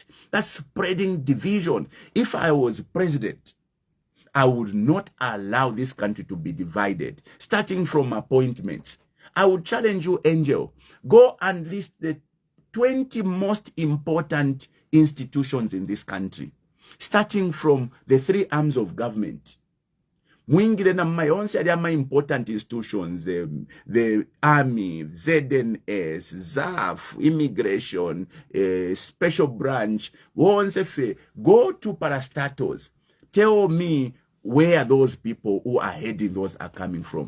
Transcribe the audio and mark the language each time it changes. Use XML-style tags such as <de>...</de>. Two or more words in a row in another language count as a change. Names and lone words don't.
<en>That's spreading division. If I was president, I would not allow this country to be divided, starting from appointments. I would challenge you, Angel. Go and list the 20 most important institutions in this country, starting from the three arms of government.</en> <bem>Mwingile na mayonse ya ma</bem> <en>important institutions, the army, ZNS, ZAF, immigration, special branch. Go to parastatos. Tell me where those people who are heading those are coming from.</en>